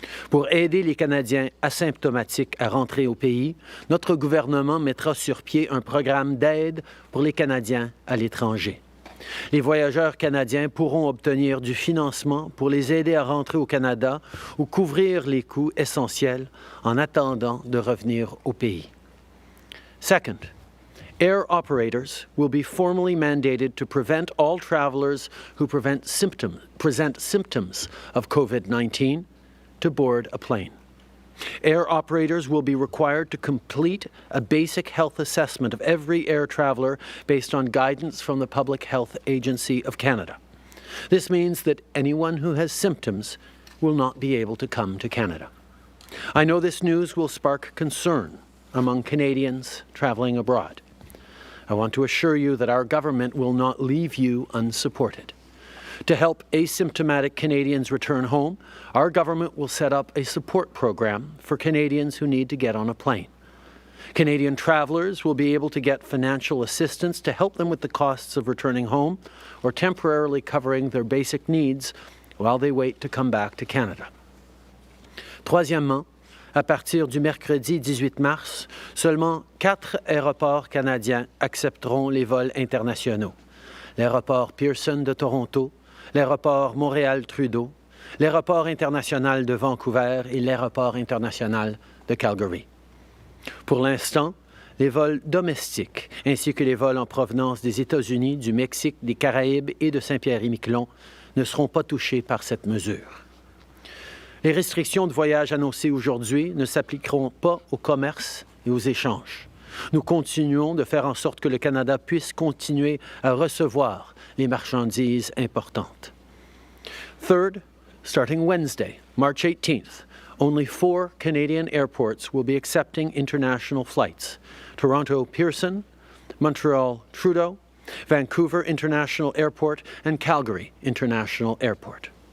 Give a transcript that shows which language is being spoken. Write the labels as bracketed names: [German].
[French] Pour aider les Canadiens asymptomatiques à rentrer au pays, notre gouvernement mettra sur pied un programme d'aide pour les Canadiens à l'étranger. Les voyageurs canadiens pourront obtenir du financement pour les aider à rentrer au Canada ou couvrir les coûts essentiels en attendant de revenir au pays. [English] Second, air operators will be formally mandated to prevent all travelers who present symptoms of COVID-19 to board a plane. Air operators will be required to complete a basic health assessment of every air traveler based on guidance from the Public Health Agency of Canada. This means that anyone who has symptoms will not be able to come to Canada. I know this news will spark concern among Canadians traveling abroad. I want to assure you that our government will not leave you unsupported. To help asymptomatic Canadians return home, our government will set up a support program for Canadians who need to get on a plane. Canadian travelers will be able to get financial assistance to help them with the costs of returning home or temporarily covering their basic needs while they wait to come back to Canada. [French] Troisièmement, à partir du mercredi 18 mars, seulement 4 aéroports canadiens accepteront les vols internationaux. L'aéroport Pearson de Toronto, l'aéroport Montréal-Trudeau, l'aéroport international de Vancouver et l'aéroport international de Calgary. Pour l'instant, les vols domestiques ainsi que les vols en provenance des États-Unis, du Mexique, des Caraïbes et de Saint-Pierre-et-Miquelon ne seront pas touchés par cette mesure. Les restrictions de voyage annoncées aujourd'hui ne s'appliqueront pas au commerce et aux échanges. Nous continuons de faire en sorte que le Canada puisse continuer à recevoir les marchandises importantes. [English] Third, starting Wednesday, March 18th, only 4 Canadian airports will be accepting international flights: Toronto Pearson, Montreal Trudeau, Vancouver International Airport, and Calgary International Airport.